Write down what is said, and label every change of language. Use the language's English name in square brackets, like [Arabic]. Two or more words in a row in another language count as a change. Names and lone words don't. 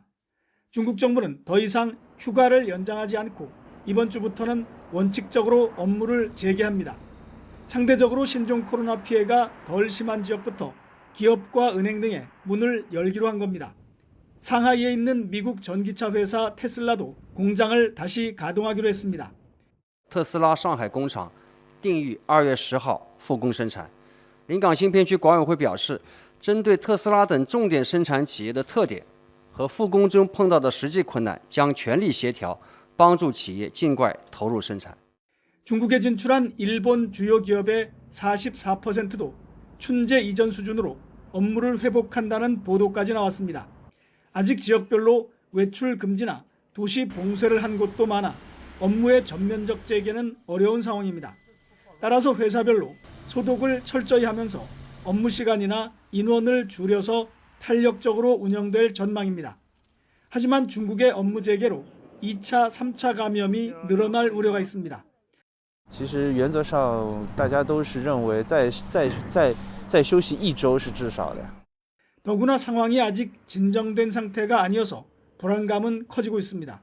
[Korean] 중국 정부는 더 이상 휴가를 연장하지 않고 이번 주부터는 원칙적으로 업무를 재개합니다. 상대적으로 신종 코로나 피해가 덜 심한 지역부터 기업과 은행 등의 문을 열기로 한 겁니다. 상하이에 있는 미국 전기차 회사 테슬라도 공장을 다시 가동하기로 했습니다. [Chinese] 特斯拉上海工厂定于2月10号复工生产。临港新片区管委会表示，针对特斯拉等重点生产企业的特点和复工中碰到的实际困难，将全力协调，帮助企业尽快投入生产。 [Korean] 중국에 진출한 일본 주요 기업의 44%도 춘제 이전 수준으로 업무를 회복한다는 보도까지 나왔습니다. 아직 지역별로 외출 금지나 도시 봉쇄를 한 곳도 많아 업무의 전면적 재개는 어려운 상황입니다. 따라서 회사별로 소독을 철저히 하면서 업무 시간이나 인원을 줄여서 탄력적으로 운영될 전망입니다. 하지만 중국의 업무 재개로 2차, 3차 감염이 늘어날 우려가 있습니다. [Chinese] 其实原则上大家都是认为再休息1周是至少的。 [Korean] 더구나 상황이 아직 진정된 상태가 아니어서 불안감은 커지고 있습니다.